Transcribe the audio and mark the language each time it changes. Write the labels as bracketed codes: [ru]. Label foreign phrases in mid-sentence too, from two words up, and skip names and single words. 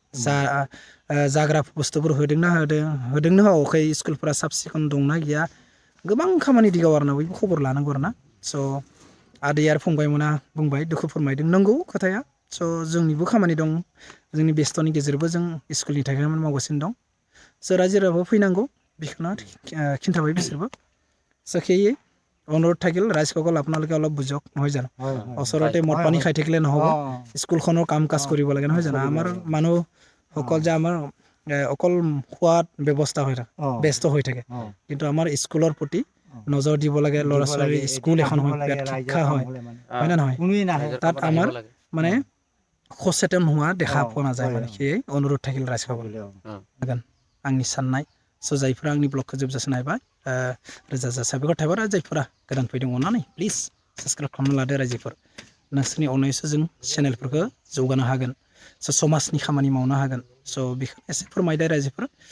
[brx] जाग्रा बुस्थुफोर होदोंना होआखै स्कुलफोरा साब सिखोन दंना गैया गोबां खामानि दिगाव आरोना बयबो खबर लानांगौ आरोना स' आदै आरो फंबायमोना बुंबाय दुखु फोरमायदों नंगौ खोथाया स' जोंनिबो खामानि दं जोंनि बेस्थ'नि गेजेरबो जों स्कुलनि थाखाय मावगासिनो दं स' रायजो राजाबो फैनांगौ बेखौनो खिन्थाबाय बिसोरबो सखियै [as] অনুৰোধ থাকিল ৰাইজসকল আপোনালোকে অলপ বুজক নহয় জানো ওচৰতে মদ পানী খাই থাকিলে নহ'ব স্কুলখনৰ কাম কাজ কৰিব লাগে নহয় জানো আমাৰ মানুহসকল যে আমাৰ অকল খোৱাত ব্যৱস্থা হৈ থাকে ব্যস্ত হৈ থাকে কিন্তু আমাৰ স্কুলৰ প্ৰতি নজৰ দিব লাগে ল'ৰা ছোৱালী স্কুল এখন হয় শিক্ষা হয় না নহয় তাত আমাৰ মানে সচেতন হোৱা দেখা পোৱা নাযায় মানে সেয়ে অনুৰোধ থাকিল ৰাইজসকল [brx] आंनि साननाय स' जायफोरा आंनि ब्लगखौ जोबजासे नायबाय रोजा रोजा साबायखर थाबाय आरो जायफोरा गोदान फैदों अननानै प्लिज साबस्क्राइब खालामना लादो रायजोफोर नोंसोरनि अननायसो जों चेनेलफोरखौ जौगानो हागोन स' समाजनि खामानि मावनो हागोन स' बेखौ एसे फोरमायदो रायजोफोर